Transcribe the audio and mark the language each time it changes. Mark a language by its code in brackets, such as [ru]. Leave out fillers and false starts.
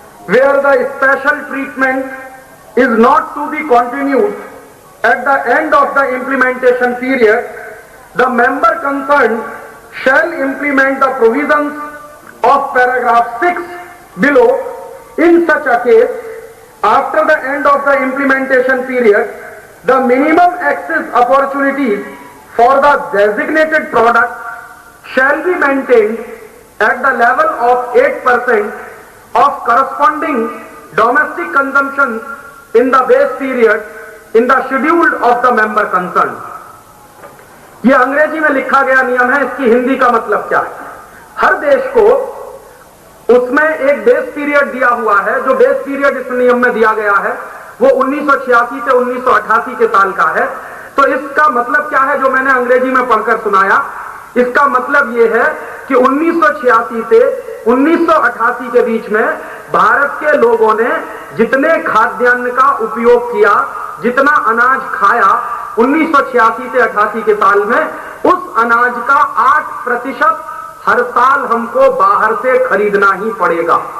[en] Where the special treatment is not to be continued at the end of the implementation period, the member concern shall implement the provisions of paragraph 6 below. In such a case, after the end of the implementation period, the minimum access opportunities for the designated product shall be maintained at the level of 8% of corresponding domestic consumption in the base period in the schedule of the member concerned. [hi] ये अंग्रेजी में लिखा गया नियम है, इसकी हिंदी का मतलब क्या है? हर देश को उसमें एक बेस पीरियड दिया हुआ है। जो बेस पीरियड इस नियम में दिया गया है वो 1986 से 1988 के साल का है। तो इसका मतलब क्या है जो मैंने अंग्रेजी में पढ़कर सुनाया? इसका मतलब ये है कि 1986 से 1988 के बीच में भारत के लोगों ने जितने खाद्यान्न का उपयोग किया, जितना अनाज खाया 1986 से 88 के साल में, उस अनाज का 8% हर साल हमको बाहर से खरीदना ही पड़ेगा।